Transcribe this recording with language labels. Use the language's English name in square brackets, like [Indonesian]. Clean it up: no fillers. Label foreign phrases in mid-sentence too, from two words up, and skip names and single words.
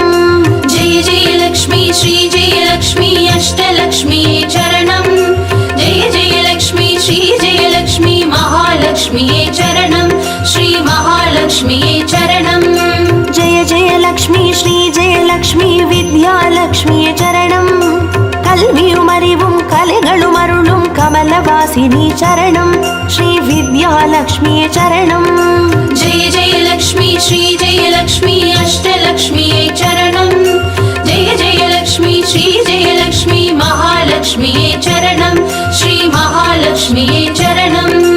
[Sanskrit] जय जयलक्ष्मी श्री जयलक्ष्मी अष्टलक्ष्म्यै चरणं जय जयलक्ष्मी श्री जयलक्ष्मी महालक्ष्म्यै चरणं श्री महालक्ष्म्यै चरणं जय जयलक्ष्मी श्री जयलक्ष्मी विद्यालक्ष्मिये [Tamil] சரணம் கல்வியும் அறிவும் கலைகளும் அருளும் கமலவாசினி சரணம் ஸ்ரீ வித்யாலக்ஷ்மியே சரணம் [Sanskrit] जय जयलक्ष्मी श्री जयलक्ष्मी अष्टलक्ष्म्यै चरणं जय जयलक्ष्मी श्री जयलक्ष्मी महालक्ष्म्यै चरणं श्री महालक्ष्म्यै चरणं